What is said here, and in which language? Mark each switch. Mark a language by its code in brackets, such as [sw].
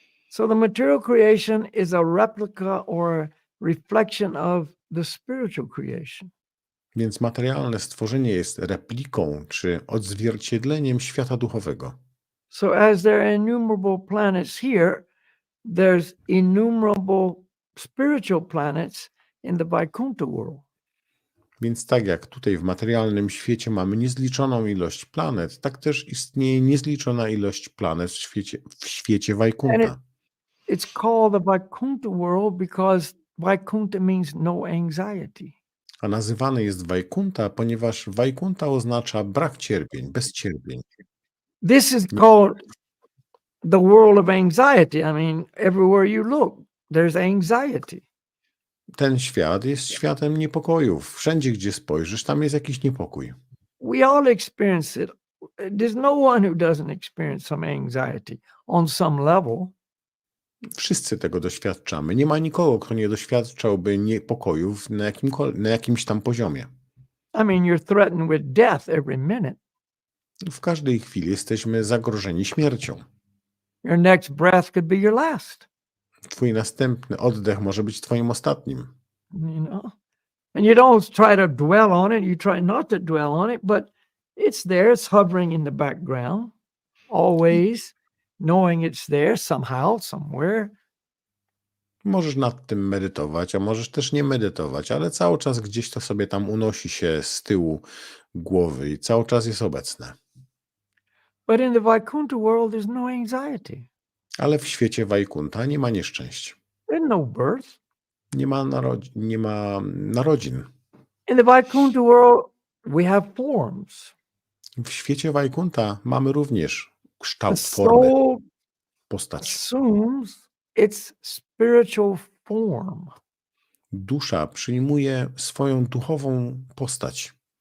[en] So the material creation is a replica or reflection of the spiritual creation. [pl] Więc materialne stworzenie jest repliką czy odzwierciedleniem świata duchowego. [en] So as there are innumerable planets here, there's innumerable spiritual planets in the Vaikuntha world. [pl] Więc tak jak tutaj w materialnym świecie mamy niezliczoną ilość planet, tak też istnieje niezliczona ilość planet w świecie Wajkunta. [en] It's called the Vaikuntha world because Vaikuntha means no anxiety. [pl] A nazywany jest Wajkunta, ponieważ Wajkunta oznacza brak cierpień, bez cierpień. [en] This is called the world of anxiety. I mean, everywhere you look, there's anxiety. [pl] Ten świat jest światem niepokojów. Wszędzie, gdzie spojrzysz, tam jest jakiś niepokój. [en] We all experience it. There's no one who doesn't experience some anxiety on some level. [pl] Wszyscy tego doświadczamy. Nie ma nikogo, kto nie doświadczałby niepokojów na jakimś tam poziomie. [en] I mean, you're threatened with death every minute. [pl] W każdej chwili jesteśmy zagrożeni śmiercią. [en] Your next breath could be your last. [pl] Twój następny oddech może być twoim ostatnim. [en] And you don't try to dwell on it. You try not to dwell on it, but it's there. It's hovering in the background, always knowing it's there somehow, somewhere. [pl] Możesz nad tym medytować, a możesz też nie medytować, ale cały czas gdzieś to sobie tam unosi się z tyłu głowy i cały czas jest obecne. [en] But in the Vaikuntha world, there's no anxiety. [pl] Ale w świecie Wajkunta nie ma nieszczęść. [en] There's no birth. [pl] Nie ma narodzin. [en] In the Vaikuntha world, we have forms. [pl] W świecie Wajkunta mamy również [en] The [pl] kształt formy, [en] soul [pl] postać. [en] assumes its spiritual form. [pl] Dusza przyjmuje swoją duchową postać.